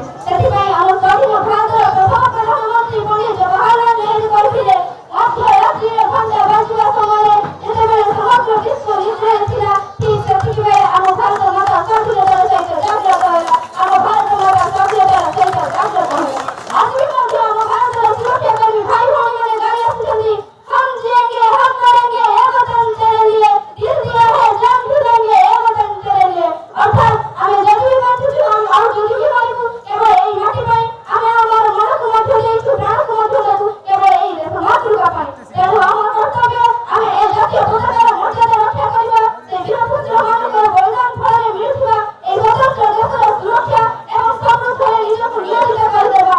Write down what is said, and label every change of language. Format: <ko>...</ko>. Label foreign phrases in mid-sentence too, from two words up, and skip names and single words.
<or>ସେଥିପାଇଁ ଆମ ସ୍ୱାଧୀନ ଭାରତର ପ୍ରଥମ ପ୍ରଧାନମନ୍ତ୍ରୀ ପଣ୍ଡିତ ଜବାହରଲାଲ ନେହେରୁ କହିଥିଲେ, ମଧ୍ୟରାତ୍ରିରେ ଘଣ୍ଟା ବାଜିବା ସମୟରେ ଯେତେବେଳେ ସମଗ୍ର ବିଶ୍ୱ ନିଦ୍ରାରେ ଥିଲା, ଠିକ୍ ସେତିକିବେଳେ ଆମ ଭାରତ ମାତା ସ୍ୱାଧୀନତାର ସହିତ ଜାଗ୍ରତ ହେଲା। ଆମ ଭାରତ ମାତା ସ୍ୱାଧୀନତାର ସହିତ ଜାଗ୍ରତ ହେଲା। ଆଜି ମଧ୍ୟ ଆମ ଭାରତର ସୁରକ୍ଷାକର୍ମୀ ଭାଇ ଭଉଣୀମାନେ ଗାଇ ଆସୁଛନ୍ତି,</or> <hi>हम जिएंगे हम मरेंगे ये वतन तेरे लिए दिल दिया है जान भी देंगे ये वतन तेरे लिए।</hi> <or>ଅର୍ଥାତ୍ ଆମେ ଯଦି ବି ବଞ୍ଚୁଛୁ ଆଉ ଯଦି ବି ମରିବୁ କେବଳ ଏହି ମାଟି ପାଇଁ, ଆମେ ଆମର ମନକୁ ମଧ୍ୟ ଦେଇଛୁ, ପ୍ରାଣକୁ ମଧ୍ୟ ଦେବୁ କେବଳ ଏହି ଦେଶ ମାତୃକା ପାଇଁ। ତେଣୁ ଆମ କର୍ତ୍ତବ୍ୟ ଆମେ ଏ ଜାତୀୟ ପତାକାର ମର୍ଯ୍ୟାଦା ରକ୍ଷା କରିବା, ସେ ବୀରପୁତ୍ରମାନଙ୍କର ବଳିଦାନ ଫଳରେ ମିଳୁଥିବା ଏହି ସ୍ୱତନ୍ତ୍ର ଦେଶର ସୁରକ୍ଷା ଏବଂ ସମୃଦ୍ଧିରେ ନିଜକୁ ନିୟୋଜିତ କରିଦେବା।</or>